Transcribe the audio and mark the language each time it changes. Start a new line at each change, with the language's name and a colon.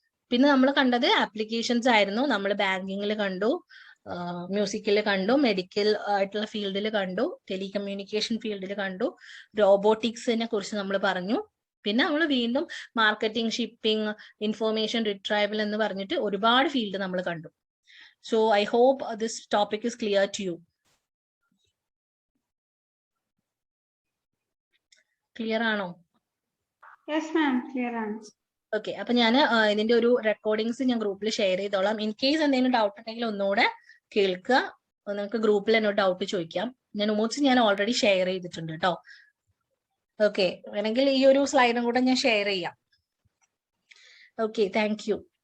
Malayalam: പിന്നെ നമ്മൾ കണ്ടത് ആപ്ലിക്കേഷൻസ് ആയിരുന്നു. നമ്മൾ ബാങ്കിങ്ങിൽ കണ്ടു, മ്യൂസിക്കിൽ കണ്ടു, മെഡിക്കൽ ആയിട്ടുള്ള ഫീൽഡിൽ കണ്ടു, ടെലികമ്മ്യൂണിക്കേഷൻ ഫീൽഡിൽ കണ്ടു, റോബോട്ടിക്സിനെ കുറിച്ച് നമ്മൾ പറഞ്ഞു. പിന്നെ നമ്മൾ വീണ്ടും മാർക്കറ്റിംഗ്, ഷിപ്പിംഗ്, ഇൻഫോർമേഷൻ റിട്രൈവൽ എന്ന് പറഞ്ഞിട്ട് ഒരുപാട് ഫീൽഡ് നമ്മൾ കണ്ടു.
English: So I hope this topic is clear to you.
Malayalam: Clear ആണോ?
English: Yes ma'am, clear
Malayalam: ആണ്. ഓക്കെ, അപ്പൊ ഞാൻ ഇതിന്റെ ഒരു റെക്കോർഡിങ്സ് ഞാൻ ഗ്രൂപ്പിൽ ഷെയർ ചെയ്തോളാം. ഇൻ കേസ് എന്തെങ്കിലും ഡൗട്ട് ഉണ്ടെങ്കിൽ ഒന്നുകൂടെ കേൾക്കുക, നിങ്ങൾക്ക് ഗ്രൂപ്പിൽ എന്നോട് ഡൗട്ട് ചോദിക്കാം. ഞാൻ ഓൾറെഡി ഷെയർ ചെയ്തിട്ടുണ്ട് കേട്ടോ. ഓക്കെ, വേണമെങ്കിൽ ഈ ഒരു സ്ലൈഡും കൂടെ ഞാൻ ഷെയർ ചെയ്യാം. Okay, thank you.